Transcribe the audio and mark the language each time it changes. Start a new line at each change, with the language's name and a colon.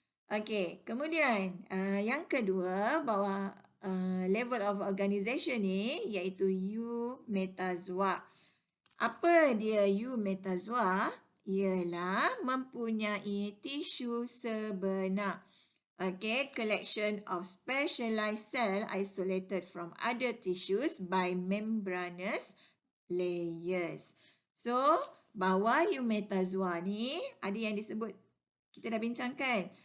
Malay: Okay, kemudian yang kedua, bawah level of organization ni, iaitu eumetazoa. Apa dia eumetazoa? Ialah mempunyai tisu sebenar.
English: Okay, collection of specialized cell isolated from other tissues by membranous layers.
Malay: So, bawah eumetazoa ni ada yang disebut, kita dah bincangkan.